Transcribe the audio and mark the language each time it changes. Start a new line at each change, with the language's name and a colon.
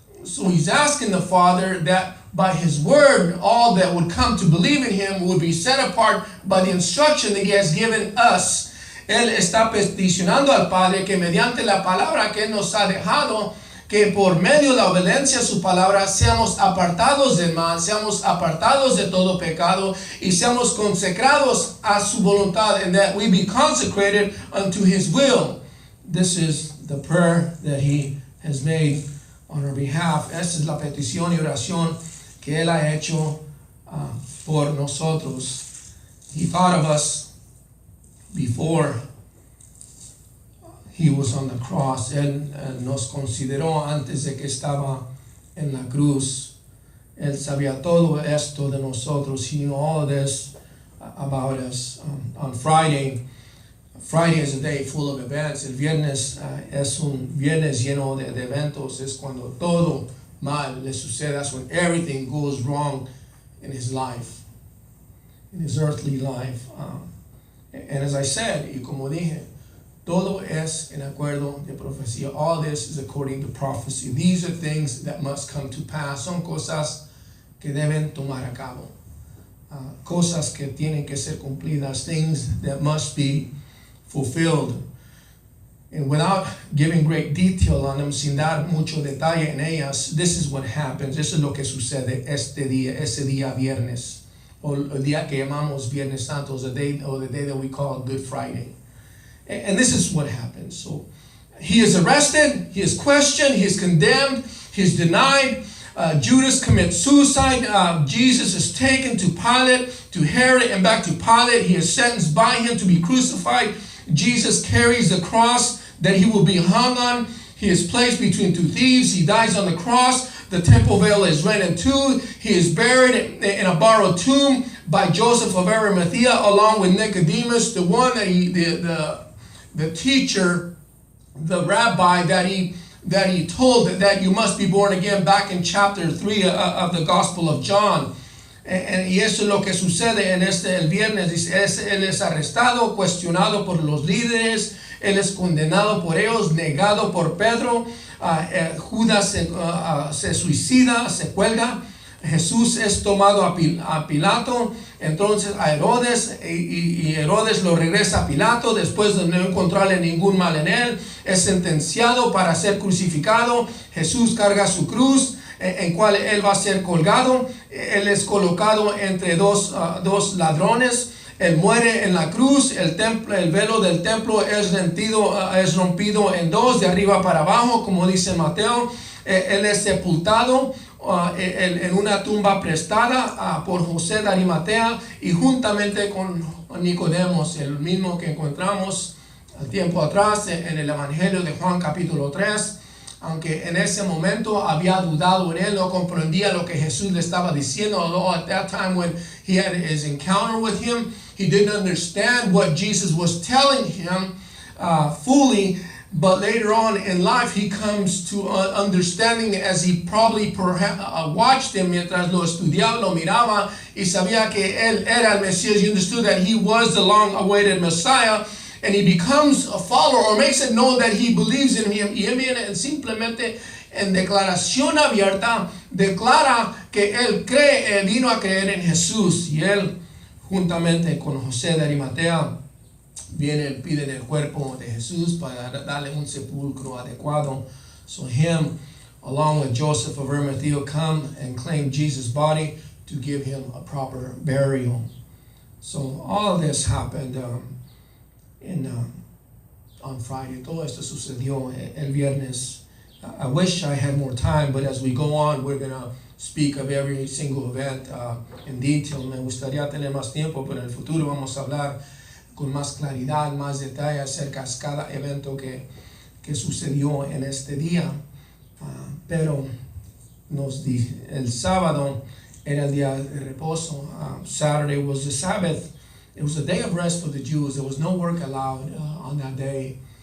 English: So he's asking the Father that by his word, all that would come to believe in him would be set apart by the instruction that he has given us.
Spanish: Él está peticionando al Padre que mediante la palabra que él nos ha dejado, que por medio de la obediencia a su palabra seamos apartados del mal, seamos apartados de todo pecado y seamos consecrados a su voluntad,
English: and that we be consecrated unto his will. This is the prayer that he has made on our behalf.
Spanish: Esta es la petición y oración que él ha hecho por nosotros.
English: He thought of us before he was on the cross.
Spanish: Él nos consideró antes de que estaba en la cruz. Él sabía todo esto de nosotros.
English: He knew all of this about us. On Friday is a day full of events.
Spanish: El viernes es un viernes lleno de eventos. Es cuando todo mal le sucede.
English: That's when everything goes wrong in his life, in his earthly life. And as I said,
Spanish: y como dije, todo es en acuerdo de profecía.
English: All this is according to prophecy. These are things that must come to pass.
Spanish: Son cosas que deben tomar a cabo. Cosas que tienen que ser cumplidas.
English: Things that must be fulfilled. And without giving great detail on them,
Spanish: sin dar mucho detalle en ellas,
English: this is what happens.
Spanish: Eso es lo que sucede ese día viernes, o el día que llamamos Viernes Santo,
English: the day that we call Good Friday. And this is what happens. So he is arrested, he is questioned, he is condemned, he is denied. Judas commits suicide. Jesus is taken to Pilate, to Herod, and back to Pilate. He is sentenced by him to be crucified. Jesus carries the cross that he will be hung on. He is placed between two thieves. He dies on the cross. The temple veil is rent in two. He is buried in a borrowed tomb by Joseph of Arimathea, along with Nicodemus, the one that the teacher, the rabbi that he told that you must be born again, back in chapter 3 of the Gospel of John.
Spanish: Y eso es lo que sucede en el viernes. Él es arrestado, cuestionado por los líderes, él es condenado por ellos, negado por Pedro. Judas se suicida, se cuelga. Jesús es tomado a Pilato, entonces a Herodes, y Herodes lo regresa a Pilato después de no encontrarle ningún mal en él. Es sentenciado para ser crucificado. Jesús carga su cruz, en cual él va a ser colgado. Él es colocado entre dos ladrones. Él muere en la cruz. El velo del templo es rompido en dos, de arriba para abajo, como dice Mateo. Él es sepultado en una tumba prestada por José de Arimatea, y juntamente con Nicodemos, el mismo que encontramos tiempo atrás en el Evangelio de Juan capítulo 3. Aunque en ese momento había dudado en él, no comprendía lo que Jesús le estaba diciendo.
English: Although at that time when he had his encounter with him, he didn't understand what Jesus was telling him fully. But later on in life, he comes to understanding, as he probably watched him
Spanish: mientras lo estudiaba, lo miraba, y sabía que él era el Mesías.
English: He understood that he was the long-awaited Messiah. And he becomes a follower, or makes it known that he believes in him.
Spanish: Y él viene
English: and
Spanish: simplemente en declaración abierta, declara que él cree, vino a creer en Jesús. Y él, juntamente con José de Arimatea, vienen, piden el cuerpo de Jesús para darle un sepulcro adecuado.
English: So him, along with Joseph of Arimathea, come and claim Jesus' body to give him a proper burial. So all of this happened on Friday.
Spanish: Todo esto sucedió el viernes.
English: I wish I had more time, but as we go on, we're going to speak of every single event in detail.
Spanish: Me gustaría tener más tiempo, pero en el futuro vamos a hablar con más claridad, más detalle acerca de cada evento que sucedió en este día. Pero el sábado era el día de reposo.
English: Saturday was the Sabbath. It was a day of rest for the Jews. There was no work allowed on that day.